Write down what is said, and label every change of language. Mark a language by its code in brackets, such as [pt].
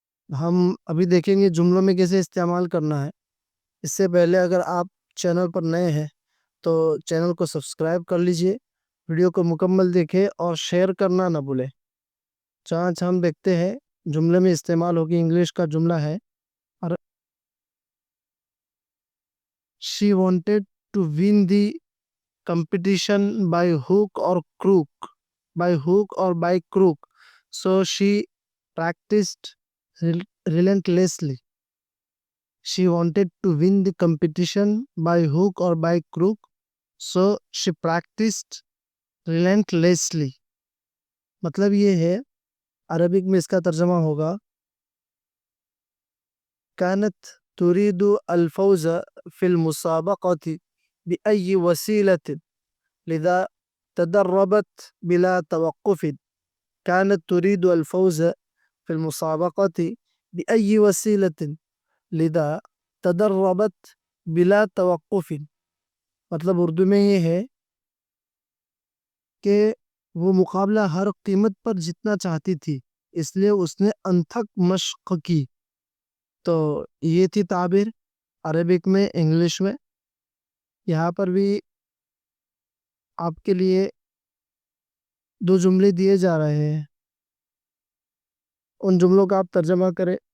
[ur] ہم ابھی دیکھیں گے جملوں میں کیسے استعمال کرنا ہے. اس سے پہلے اگر آپ چینل پر نئے ہیں تو چینل کو سبسکرائب کر لیجئے، ویڈیو کو مکمل دیکھیں اور شیئر کرنا نہ بھولیں. چانچ ہم دیکھتے ہیں جملے میں استعمال ہوگی. انگلش کا جملہ ہے [en] She wanted to win the competition by hook or crook. By hook or by crook. So she practiced relentlessly. She wanted to win the competition by hook or by crook. So she practiced relentlessly. [ur] مطلب یہ ہے، Arabic میں اس کا ترجمہ ہوگا [ar] كانت تريد الفوز في المسابقة بأي وسيلة لذا تدربت بلا توقف. كانت تريد الفوز في المسابقة بأي وسيلة لذا تدربت بلا توقف. [ur] مطلب اردو میں یہ ہے کہ وہ مقابلہ ہر قیمت پر جتنا چاہتی تھی، اس لیے اس نے انتھک مشق کی. تو یہ تھی تعبیر عربک میں، انگلش میں. یہاں پر بھی آپ کے لیے دو جملے دیے جا رہے ہیں، ان جملوں کا آپ ترجمہ کریں.